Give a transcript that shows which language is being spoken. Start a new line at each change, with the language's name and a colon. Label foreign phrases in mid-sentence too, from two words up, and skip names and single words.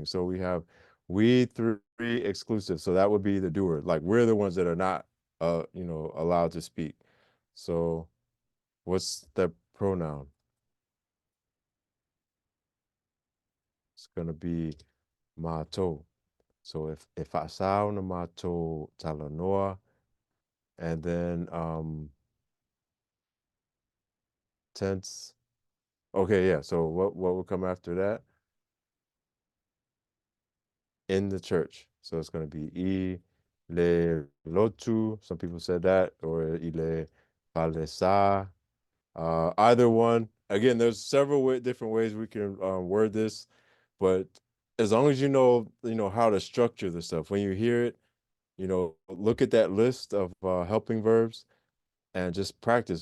English: So we have we three exclusive. So that would be the doer. Like we're the ones that are not allowed to speak. So what's the pronoun? gonna be mātou. So if I sound
Samoan: mātou talanoa,
English: and then tense. Okay, yeah. So what will come after that? In the church. So it's going to be
Samoan: I le lotu.
English: Some people said that, or
Samoan: I le palesa.
English: Either one. Again, there's several different ways we can word this, but as long as you know how to structure the stuff. When you hear it, look at that list of helping verbs and just practice.